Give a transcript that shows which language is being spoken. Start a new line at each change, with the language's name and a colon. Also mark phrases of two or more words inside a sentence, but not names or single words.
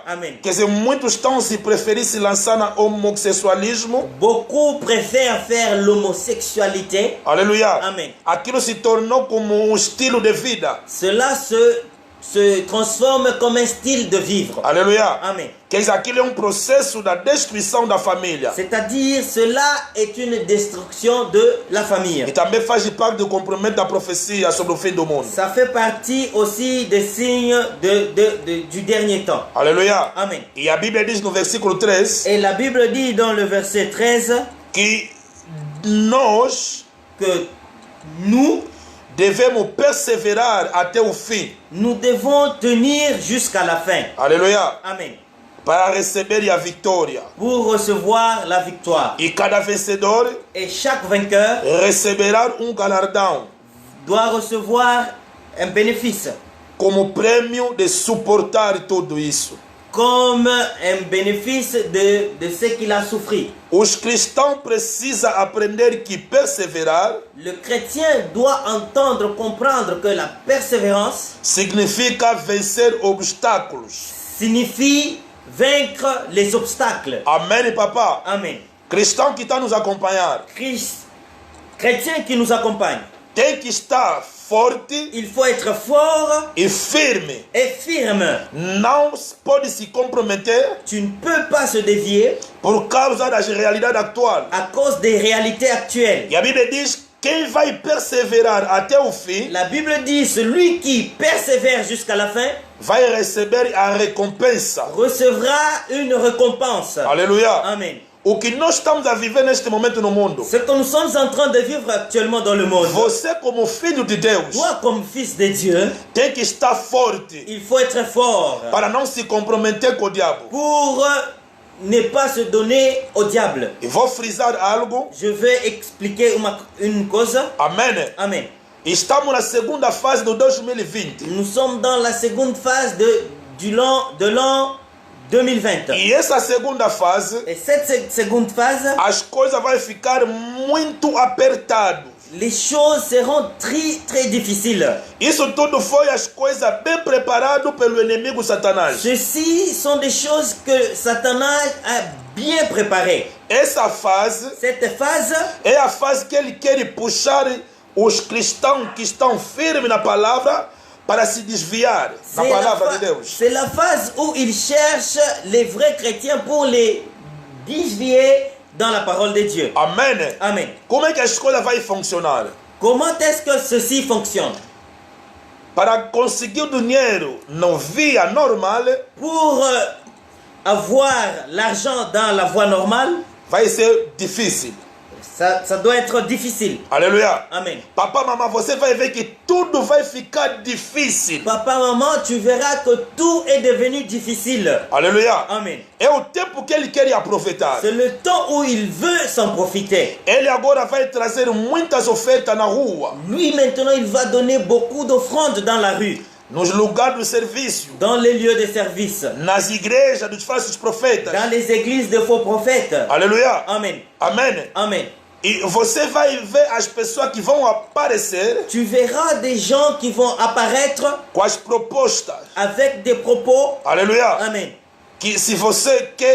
French: Amen.
Portuguese: Quer dizer, muitos estão se preferir se lançar no homossexualismo.
French: Beaucoup préfèrent faire l'homosexualité.
Portuguese: Aleluia.
French: Amen.
Portuguese: Aquilo se tornou como um estilo de vida.
French: Cela se transforme comme un style de vivre.
Portuguese: Aleluia.
French: Amen.
Portuguese: Quer dizer, aquilo é um processo da destruição da família.
French: C'est-à-dire, cela est une destruction de la famille.
Portuguese: E também faz parte do cumprimento da profecia sobre o fim do mundo.
French: Ça fait partie aussi des signes du dernier temps.
Portuguese: Aleluia.
French: Amen.
Portuguese: E a Bíblia diz no versículo 3
French: Et la Bible dit dans le verset 13
Portuguese: que nós
French: que nous
Portuguese: devemos perseverar até o fim.
French: nous devons tenir jusqu'à la fin.
Portuguese: Aleluia.
French: Amen.
Portuguese: Para receber a vitória.
French: Pour recevoir la victoire.
Portuguese: E cada vencedor
French: Et chaque vainqueur
Portuguese: receberá um galardão
French: doit recevoir un bénéfice,
Portuguese: como prêmio de suportar tudo isso.
French: comme un bénéfice de ce qu'il a souffert.
Portuguese: Os cristãos precisam aprender que perseverar
French: Le chrétien doit entendre, comprendre que la persévérance
Portuguese: significa vencer obstáculos.
French: signifie vaincre les obstacles.
Portuguese: Amém, papá?
French: Amen.
Portuguese: Cristão que está nos acompanhar
French: Chrétien qui nous accompagne,
Portuguese: tem que estar forte
French: il faut être fort
Portuguese: e firme.
French: et firme.
Portuguese: Não pode se comprometer
French: Tu ne peux pas se dévier
Portuguese: por causa das realidades atuais.
French: à cause des réalités actuelles.
Portuguese: E a Bíblia diz: quem vai perseverar até o fim
French: La Bible dit, celui qui persévère jusqu'à la fin
Portuguese: vai receber a recompensa.
French: recevra une récompense.
Portuguese: Aleluia.
French: Amen.
Portuguese: O que nós estamos a viver neste momento no mundo,
French: Ce que nous sommes en train de vivre actuellement dans le monde,
Portuguese: você como filho de Deus
French: toi comme fils de Dieu,
Portuguese: tem que estar forte
French: il faut être fort
Portuguese: para não se comprometer com o diabo.
French: pour ne pas se donner au diable.
Portuguese: E vou frisar algo.
French: Je vais expliquer une cause.
Portuguese: Amém.
French: Amen.
Portuguese: Estamos na segunda fase do 2020.
French: Nous sommes dans la seconde phase de l'an 2020.
Portuguese: E essa segunda fase,
French: Et cette seconde phase,
Portuguese: as coisas vão ficar muito apertadas.
French: les choses seront très très difficiles.
Portuguese: Isso tudo foi as coisas bem preparadas pelo inimigo Satanás.
French: Ceci sont des choses que Satan a bien préparées.
Portuguese: Essa fase
French: Cette phase,
Portuguese: é a fase que ele quer puxar os cristãos que estão firmes na palavra para se desviar da palavra de Deus.
French: c'est la phase où il cherche les vrais chrétiens pour les dévier dans la parole de Dieu.
Portuguese: Amém.
French: Amen.
Portuguese: Como é que a escola vai funcionar?
French: Comment est-ce que ceci fonctionne?
Portuguese: Para conseguir o dinheiro na via normal,
French: Pour avoir l'argent dans la voie normale,
Portuguese: vai ser difícil.
French: ça doit être difficile.
Portuguese: Aleluia.
French: Amen.
Portuguese: Papá, mamãe, você vai ver que tudo vai ficar difícil.
French: Papa, maman, tu verras que tout est devenu difficile.
Portuguese: Aleluia.
French: Amen.
Portuguese: É o tempo que ele quer aproveitar.
French: C'est le temps où il veut s'en profiter.
Portuguese: Ele agora vai trazer muitas ofertas na rua,
French: Lui, maintenant, il va donner beaucoup d'offrandes dans la rue,
Portuguese: nos lugares do serviço,
French: dans les lieux de service,
Portuguese: nas igrejas dos falsos profetas.
French: dans les églises de faux prophètes.
Portuguese: Aleluia.
French: Amen.
Portuguese: Amém.
French: Amen.
Portuguese: E você vai ver as pessoas que vão aparecer
French: Tu verras des gens qui vont apparaître
Portuguese: com as propostas.
French: avec des propos.
Portuguese: Aleluia.
French: Amen.
Portuguese: Que se você quer